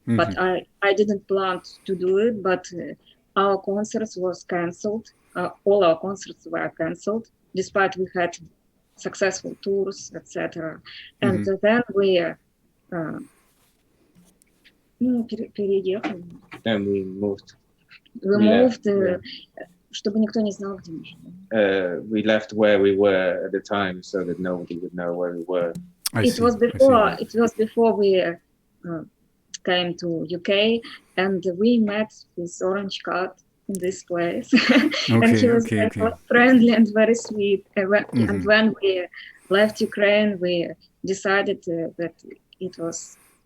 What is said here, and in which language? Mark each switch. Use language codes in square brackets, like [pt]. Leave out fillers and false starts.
[en] But I didn't plan to do it, but our concerts was cancelled. All our concerts were cancelled, despite we had successful tours, etc. And then we переехали. Then we moved. We moved, [ru] чтобы никто не знал, где мы живем. [en] We left where we were at the time, so that nobody would know where we were. It was before we came to UK, and we met with Orange Cat in this place. And he was very friendly and very sweet. And when we left Ukraine, we decided that it was